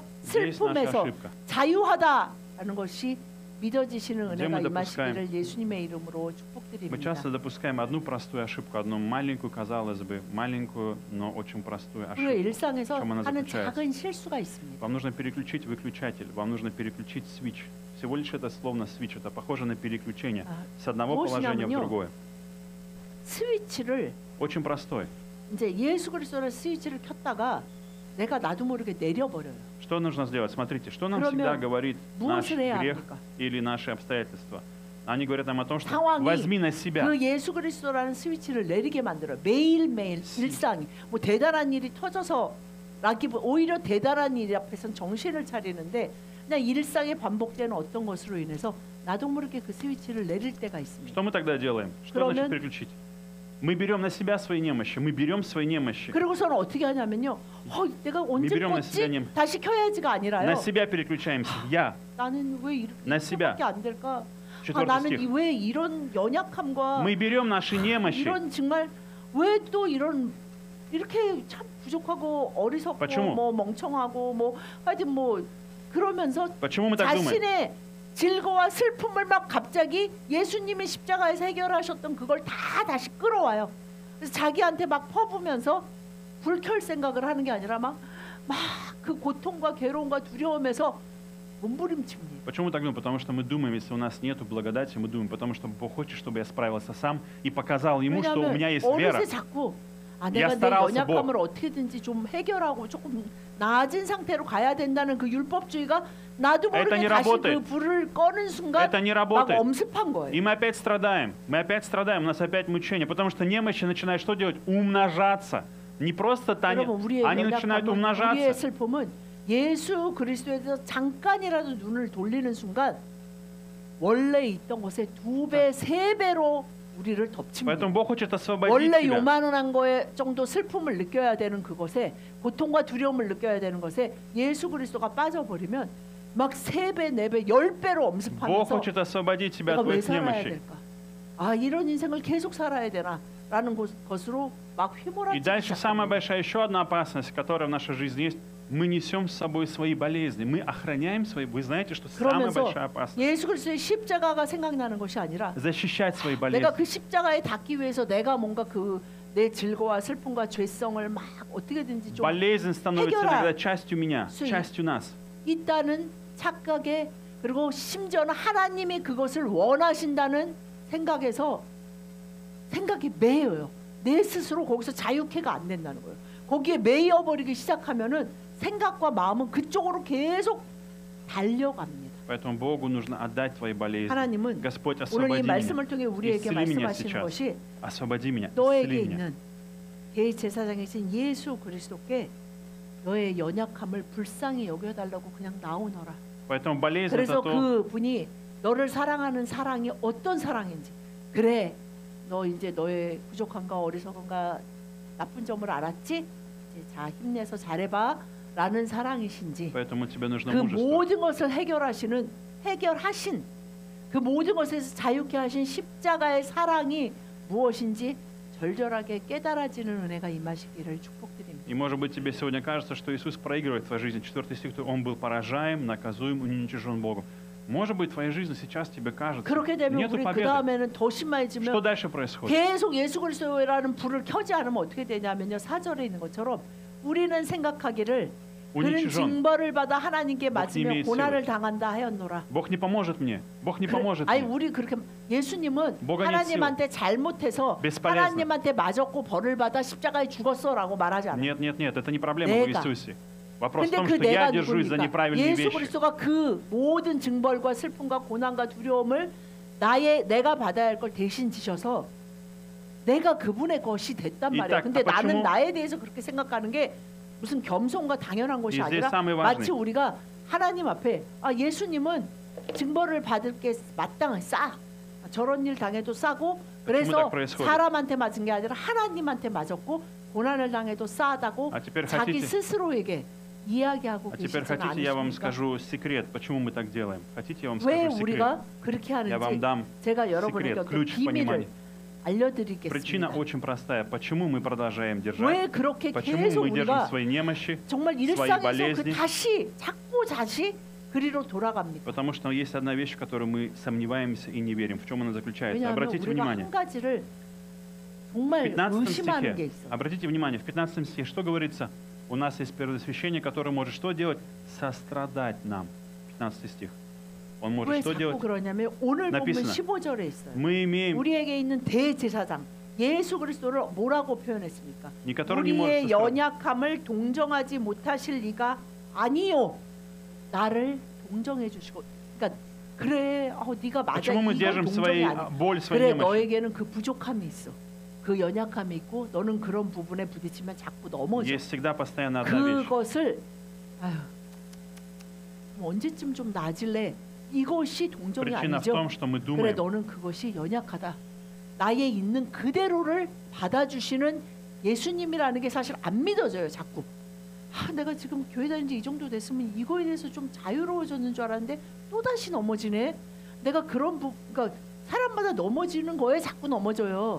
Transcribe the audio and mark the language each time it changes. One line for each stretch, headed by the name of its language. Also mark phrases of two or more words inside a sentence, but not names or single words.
Russian: Здесь наша
Korean: 슬픔에서
Russian: ошибка.
Korean: 자유하다라는 것이 믿어지시는
Russian: Где
Korean: 은혜가
Russian: мы
Korean: 임하시기를 예수님의 이름으로
Russian: Мы
Korean: 축복드립니다.
Russian: часто допускаем одну простую ошибку, одну маленькую, казалось бы, маленькую, но очень простую
Korean: 우리가
Russian: ошибку.
Korean: 일상에서
Russian: чем она
Korean: 하는
Russian: заключается?
Korean: 작은 실수가 있습니다.
Russian: Вам нужно переключить выключатель, вам нужно переключить свич. Всего лишь это словно свич, это похоже на переключение с одного положения в
Korean: 무엇이냐면요.
Russian: другое.
Korean: 스위치를
Russian: Очень простой.
Korean: 이제 예수 그리스도의 스위치를 켰다가 내가 나도 모르게 내려버려요.
Russian: Что нужно сделать? Смотрите, что нам
Korean: 그러면
Russian: всегда говорит наш
Korean: 무엇을 해야
Russian: грех
Korean: 합니까?
Russian: или наши обстоятельства. Они говорят нам о том, что
Korean: 상황이
Russian: возьми на себя.
Korean: 그 예수 그리스도라는 스위치를 내리게 만들어요. 매일매일 일상이 뭐 대단한 일이 터져서 라기보 오히려 대단한 일 앞에서는 정신을 차리는데 그냥 일상에 반복되는 어떤 것으로 인해서 나도 모르게 그 스위치를 내릴 때가 있습니다.
Russian: Что мы тогда делаем? Что
Korean: 그러면-
Russian: значит переключить? Мы берем на себя свои немощи, мы берем свои немощи.
Korean: 그리고서는 어떻게 하냐면요. 내가 언제
Russian: берем на
Korean: 껐지?
Russian: себя нем-
Korean: 다시 켜야지가 아니라요.
Russian: На себя переключаемся. Я.
Korean: 나는 왜
Russian: На себя.
Korean: 이렇게 안 될까? 4 나는
Russian: стих.
Korean: 왜 이런 연약함과
Russian: Мы берем наши немощи.
Korean: 이런 정말 왜 또 이런 이렇게 참 부족하고 어리석고
Russian: почему?
Korean: 뭐 멍청하고 뭐 하여튼 뭐 그러면서
Russian: Почему мы так думаем?
Korean: 자신의 질거와 슬픔을 막 갑자기 예수님이 십자가에서 해결하셨던 그걸 다 다시 끌어와요. 그래서 자기한테 막 퍼부면서 불켤 생각을 하는 게 아니라 막 그 고통과 괴로움과 두려움에서 몸부림칩니다.
Russian: Почему мы так думаем? Потому что мы думаем, если у нас нет благодати, мы думаем, потому что Бог хочет, чтобы я справился сам и показал Ему, что у меня есть вера.
Korean: 어느새 자꾸 내가 내
Russian: старался,
Korean: 연약함을 어떻게든지 좀 해결하고 조금 나아진 상태로 가야 된다는 그 율법주의가 나도
Russian: Это
Korean: 모르게
Russian: не
Korean: 다시
Russian: работает.
Korean: 그 불을 꺼는 순간
Russian: Это не
Korean: 막
Russian: работает.
Korean: 엄습한 거예요.
Russian: И мы опять страдаем. Мы опять страдаем, у нас опять мучение. Потому что немощи начинают что делать? Умножаться. Не просто
Korean: 여러분 우리의
Russian: они начинают
Korean: 연약함은 우리의
Russian: умножаться.
Korean: 슬픔은 예수 그리스도에 대해서 잠깐이라도 눈을 돌리는 순간 원래 있던 것에 2배, 3배로 우리를 덮칩니다.
Russian: Поэтому Бог хочет освободить
Korean: 원래
Russian: тебя.
Korean: 요만한 거에 정도 슬픔을 느껴야 되는 그것에, 고통과 두려움을 느껴야 되는 것에 예수 그리스도가 빠져버리면 막 3배, 4배, 10배로
Russian: Бог
Korean: 엄습하면서
Russian: хочет освободить тебя
Korean: 내가
Russian: от
Korean: 왜
Russian: твоих
Korean: 살아야
Russian: немощей.
Korean: 될까? 아, 이런 인생을 계속 살아야 되나? 라는 것으로 막
Russian: И
Korean: 휘몰아치기
Russian: дальше самая
Korean: 시작합니다.
Russian: большая еще одна опасность, которая в нашей жизни есть. Мы несем с собой свои болезни. Мы охраняем свои. Вы знаете, что самая
Korean: 그러면서
Russian: большая опасность?
Korean: 예수 그리스도의 십자가가 생각나는 것이 아니라
Russian: Защищать свои
Korean: 내가
Russian: болезни.
Korean: 그 십자가에 닿기 위해서 내가 뭔가 그 내 질거와 슬픔과 죄성을 막 어떻게든지 좀
Russian: Болезнь становится
Korean: 해결할
Russian: иногда частью меня,
Korean: 수
Russian: частью нас.
Korean: 있다는 착각에, 그리고 심지어는 하나님이 그것을 원하신다는 생각에서 생각이 매여요. 내 스스로 거기서 자유케가 안 된다는 거예요. 거기에 매여버리기 시작하면은 생각과 마음은 그쪽으로 계속 달려갑니다.
Russian: Поэтому Богу нужно отдать твои болезни.
Korean: 하나님은
Russian: Господь,
Korean: 오늘 이
Russian: освободи меня.
Korean: 말씀을 통해 우리에게
Russian: исцели меня
Korean: 말씀하시는
Russian: сейчас.
Korean: 것이
Russian: Освободи меня.
Korean: 너에게
Russian: Исцели меня.
Korean: 있는 대제사장이신 예수 그리스도께 너의 연약함을 불쌍히 여겨달라고 그냥 나오너라.
Russian: Поэтому болезнь
Korean: 그래서
Russian: это то,
Korean: 그분이 너를 사랑하는 사랑이 어떤 사랑인지, 그래 너 이제 너의 부족함과 어리석음과 나쁜 점을 알았지? 이제 자 힘내서 잘해봐 라는 사랑이신지,
Russian: поэтому тебе нужно
Korean: 그
Russian: мужество.
Korean: 모든 것을 해결하신 그 모든 것에서 자유케 하신 십자가의 사랑이 무엇인지 절절하게 깨달아지는 은혜가 임하시기를 축복드립니다.
Russian: И может быть тебе сегодня кажется, что Иисус проигрывает в твоей жизни. 4 стих, Он был поражаем, наказуем, уничижен Богом. Может быть, в твоей жизни сейчас тебе кажется,
Korean: 그렇게 되면
Russian: нету
Korean: 우리 그
Russian: победы.
Korean: 다음에는 더
Russian: Что
Korean: 심해지면
Russian: дальше происходит?
Korean: 계속 예수 그리스도라는 불을 켜지 않으면 어떻게 되냐면요, 4절에 있는 것처럼 우리는 생각하기를 그는
Russian: Уничижен.
Korean: 징벌을 받아 하나님께 못 맞으며
Russian: имеет
Korean: 고난을 당한다 하였노라.
Russian: Бог не поможет мне. Бог не поможет
Korean: 아니
Russian: мне.
Korean: 우리 그렇게 예수님은 뭐가 하나님한테 잘못해서
Russian: Бесполезно.
Korean: 하나님한테 맞았고 벌을 받아 십자가에 죽었어라고 말하지 않아요.
Russian: Нет, нет, нет, это не проблема в
Korean: 내가.
Russian: Иисусе. Вопрос в
Korean: 근데
Russian: том,
Korean: 그
Russian: что я
Korean: 내가
Russian: держусь за
Korean: 누굽니까?
Russian: неправильные
Korean: 예수
Russian: вещи.
Korean: 그리스도가 그 모든 징벌과 슬픔과 고난과 두려움을 내가 받아야 할 걸 대신 지셔서 내가 그분의 것이 됐단 이 말이에요. 딱, 근데 아, 나는
Russian: почему?
Korean: 나에 대해서 그렇게 생각하는 게 무슨 겸손과 당연한 것이
Russian: И здесь
Korean: 아니라
Russian: самый важный.
Korean: 마치 우리가 하나님 앞에 예수님은 징벌을 받을 게 마땅해 싸. 저런 일 당해도 싸고, 그래서
Russian: так происходит?
Korean: 사람한테 맞은 게 아니라 하나님한테 맞았고 고난을 당해도 싸다고
Russian: А теперь
Korean: 자기
Russian: хотите,
Korean: 스스로에게 이야기하고
Russian: а теперь
Korean: 계시지는
Russian: хотите, я вам
Korean: 않으십니까?
Russian: скажу секрет, почему мы так делаем? Хотите, я вам
Korean: 왜
Russian: скажу секрет?
Korean: 우리가 그렇게
Russian: Я вам
Korean: 하는지
Russian: дам
Korean: 제가 여러분에게
Russian: секрет,
Korean: 어떤
Russian: ключ к
Korean: 비밀을
Russian: пониманию.
Korean: 알려드리겠습니다.
Russian: Причина очень простая. Почему мы продолжаем держать?
Korean: 왜 그렇게
Russian: Почему
Korean: 계속
Russian: мы держим
Korean: 우리가
Russian: свои немощи?
Korean: 정말 일상에서 그
Russian: болезни.
Korean: 다시 그리로 돌아갑니까?
Russian: Потому что есть одна вещь, в которую мы сомневаемся и не верим. В чем она заключается?
Korean: 왜냐하면
Russian: Обратите
Korean: 우리가
Russian: внимание.
Korean: 한 가지를
Russian: В
Korean: 정말 15 의심하는 게
Russian: стихе,
Korean: 있어.
Russian: обратите внимание, в 15 стихе что говорится? У нас есть первосвященник, который может что делать? Сострадать нам. 15 стих. Он может
Korean: 왜
Russian: что
Korean: 자꾸
Russian: делать?
Korean: 그러냐면 오늘 보면
Russian: написано.
Korean: 15절에 있어요.
Russian: Мы имеем,
Korean: 우리에게 있는 대제사장 예수 그리스도를 뭐라고 표현했습니까?
Russian: не который не может
Korean: 우리의
Russian: сострадать.
Korean: 연약함을 동정하지 못하실 리가 아니요. 나를 동정해 주시고, 그러니까 그래, 네가 맞아.
Russian: Почему мы
Korean: 이건
Russian: держим
Korean: 동정이
Russian: свои,
Korean: 아니야.
Russian: боль, свои
Korean: 그래,
Russian: немощи?
Korean: 너에게는 그 부족함이 있어. 그 연약함이 있고 너는 그런 부분에 부딪히면 자꾸 넘어져.
Russian: Есть всегда постоянно одна вещь.
Korean: 그것을 아휴, 언제쯤 좀 나아질래? 이것이 동정이
Russian: Причина в
Korean: 아니죠.
Russian: том, что мы
Korean: 그래,
Russian: думаем,
Korean: 너는 그것이 연약하다. 나의 있는 그대로를 받아주시는 예수님이라는 게 사실 안 믿어져요. 자꾸. 내가 지금 교회 다닌 지 이 정도 됐으면 이거에 대해서 좀 자유로워졌는 줄 알았는데 또 다시 넘어지네. 내가 그러니까 사람마다 넘어지는 거에 자꾸 넘어져요.